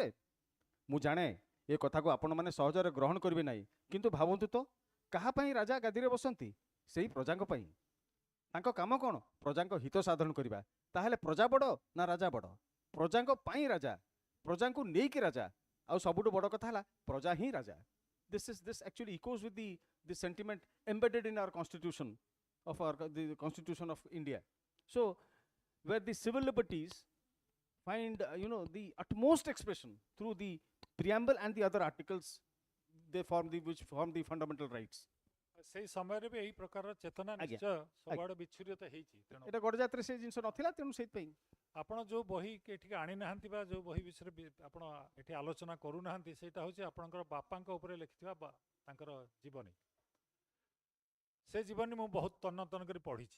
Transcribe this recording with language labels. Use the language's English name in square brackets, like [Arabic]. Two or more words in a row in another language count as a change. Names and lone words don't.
[Odia] ମୁଁ ଜାଣେ ଏ କଥାକୁ ଆପଣମାନେ ସହଜରେ ଗ୍ରହଣ କରିବେ ନାହିଁ, କିନ୍ତୁ ଭାବନ୍ତୁ ତ, କାହା ପାଇଁ ରାଜା ଗାଦିରେ ବସନ୍ତି? ସେଇ ପ୍ରଜାଙ୍କ ପାଇଁ। ତାଙ୍କ କାମ କ'ଣ? ପ୍ରଜାଙ୍କ ହିତ ସାଧନ କରିବା। ତାହେଲେ ପ୍ରଜା ବଡ଼ ନା ରାଜା ବଡ଼? ପ୍ରଜାଙ୍କ ପାଇଁ ରାଜା, ପ୍ରଜାଙ୍କୁ ନେଇକି ରାଜା, ଆଉ ସବୁଠୁ ବଡ଼ କଥା ହେଲା ପ୍ରଜା ହିଁ ରାଜା। [English] This actually echoes with the sentiment embedded in our constitution the constitution of India. So where the civil liberties find the utmost expression through the preamble and the other articles, which form the fundamental rights. [Odia] ସେଇ ସମୟରେ ବି ଏଇ ପ୍ରକାରର ଚେତନା ନିଶ୍ଚୟ ସବୁଆଡ଼େ ବିଚ୍ଛୁରିତ ହେଇଛି। ତେଣୁ ଏଟା ଗଡ଼ଜାତରେ ସେ ଜିନିଷ ନଥିଲା, ତେଣୁ ସେଇଥିପାଇଁ ଆପଣ ଯେଉଁ ବହି ଏଠିକି ଆଣିନାହାନ୍ତି ବା ଯେଉଁ ବହି ବିଷୟରେ ଆପଣ ଏଠି ଆଲୋଚନା କରୁନାହାନ୍ତି, ସେଇଟା ହେଉଛି ଆପଣଙ୍କର ବାପାଙ୍କ ଉପରେ ଲେଖିଥିବା ତାଙ୍କର ଜୀବନୀ। ସେ ଜୀବନୀ ମୁଁ ବହୁତ ତନ୍ନ ତନ୍ନ କରି ପଢ଼ିଛି।